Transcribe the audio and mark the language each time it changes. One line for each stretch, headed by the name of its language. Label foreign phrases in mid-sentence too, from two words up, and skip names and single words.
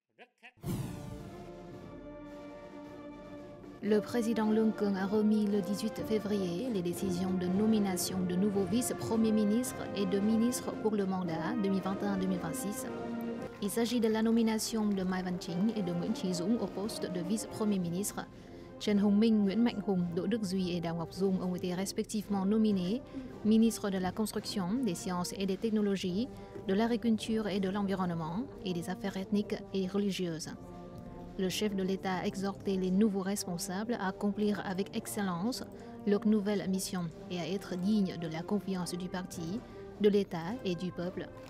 French: Le président Lung Keng a remis le 18 février les décisions de nomination de nouveaux vice-premiers ministres et de ministres pour le mandat 2021-2026. Il s'agit de la nomination de Mai Văn-Chinh et de Nguyễn Chí Dũng au poste de vice-premier ministre. Trần Hồng Minh, Nguyễn Mạnh Hùng, Đỗ Đức Duy et Đào Ngọc Dung ont été respectivement nominés ministres de la Construction, des Sciences et des Technologies, de l'Agriculture et de l'Environnement et des Affaires ethniques et religieuses. Le chef de l'État a exhorté les nouveaux responsables à accomplir avec excellence leur nouvelle mission et à être dignes de la confiance du parti, de l'État et du peuple.